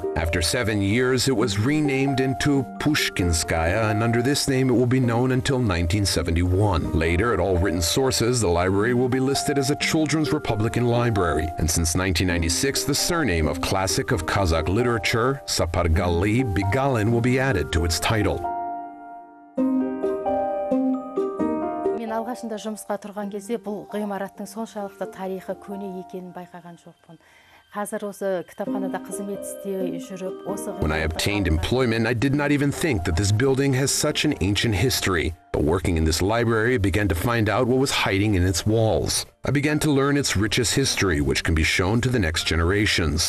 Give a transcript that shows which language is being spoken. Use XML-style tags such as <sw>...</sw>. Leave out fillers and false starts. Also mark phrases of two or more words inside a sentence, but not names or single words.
<en>After 7 years, it was renamed into Pushkinskaya, and under this name it will be known until 1971. Later, at all written sources, the library will be listed as a Children's Republican Library, and since 1996, the surname of classic of Kazakh literature, Sapargali Bigalin, will be added to its title.</en> <kk>Алғашында жұмысқа тұрған кезде бұл ғимараттың соншалықты тарихы көне екенін байқаған жоқпын.</kk> <en>When I obtained employment, I did not even think that this building has such an ancient history. But working in this library, I began to find out what was hiding in its walls. I began to learn its richest history, which can be shown to the next generations.</en>